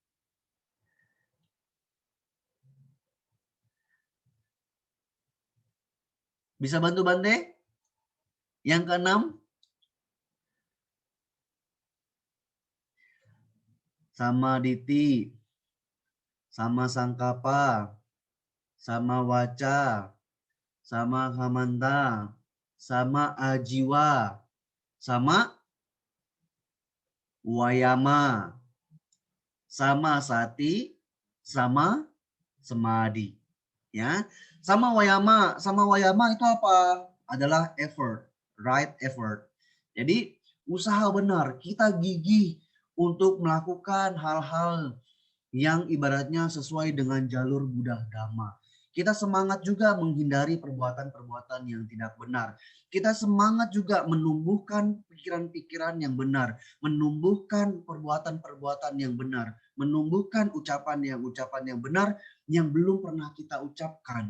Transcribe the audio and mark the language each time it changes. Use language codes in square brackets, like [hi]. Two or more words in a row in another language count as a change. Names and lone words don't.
[id] Bisa bantu Bante? Yang keenam, [pi] sama diti, sama sangkapa, sama waca, sama kamanta, sama ajiwa, sama wayama, sama sati, sama semadi. [id] Ya, [pi] sama wayama [id] itu apa? Adalah [en] effort, right effort. [id] Jadi usaha benar, kita gigih untuk melakukan hal-hal yang ibaratnya sesuai dengan jalur Buddha Dhamma. Kita semangat juga menghindari perbuatan-perbuatan yang tidak benar. Kita semangat juga menumbuhkan pikiran-pikiran yang benar, menumbuhkan perbuatan-perbuatan yang benar, menumbuhkan ucapan yang benar yang belum pernah kita ucapkan.